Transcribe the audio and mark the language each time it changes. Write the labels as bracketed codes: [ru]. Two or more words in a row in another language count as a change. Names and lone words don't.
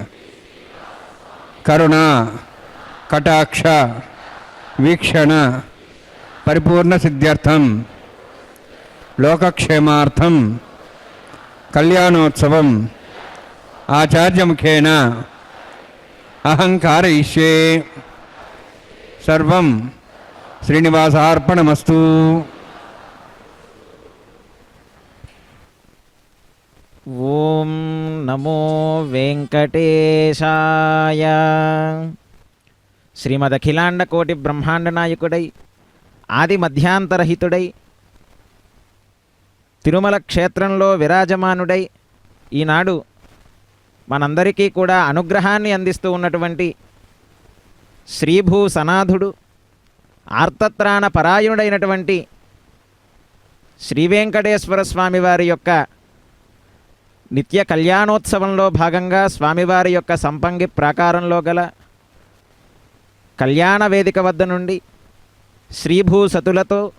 [sa] करुणा कटाक्ष वीक्षण परिपूर्ण सिद्ध्यर्थम लोकक्षेमार्थम कल्याणोत्सवम आचार्य मुखेन अहंकारयिष्ये सर्वं श्रीनिवासार्पणमस्तु. ओम नमो वेंकटेशाय. [te] శ్రీమదఖిలాండ కోటి బ్రహ్మాండ నాయకుడై ఆది మధ్యాంతరహితుడై తిరుమల క్షేత్రంలో విరాజమానుడై ఈనాడు మనందరికీ కూడా అనుగ్రహాన్ని అందిస్తూ ఉన్నటువంటి శ్రీభూ సనాథుడు ఆర్తత్రాణ పరాయణుడైనటువంటి శ్రీ వెంకటేశ్వర స్వామివారి యొక్క నిత్య కళ్యాణోత్సవంలో భాగంగా స్వామివారి యొక్క సంపంగి ప్రాకారంలో గల కళ్యాణ వేదిక వద్ద నుండి శ్రీభూ సతులతో